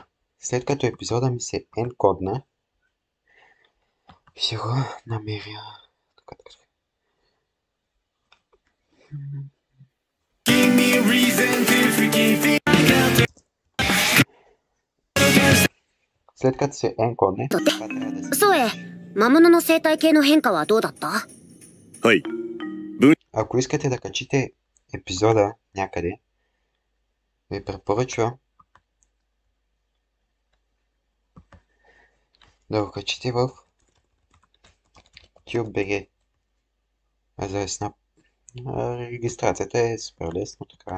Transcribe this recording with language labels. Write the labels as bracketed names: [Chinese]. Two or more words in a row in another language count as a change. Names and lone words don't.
[Bulgarian] След като епизода ми се енкодна, ще го намеря. Така. След като се енкодне, това трябва да се... [Japanese] そうえ、魔物の生態系の変化はどうだった？はい。 [Bulgarian] Ако искате да качите епизода някъде, ви препоръчвам да го качите в TubeBG. Регистрацията е супер лесно, така.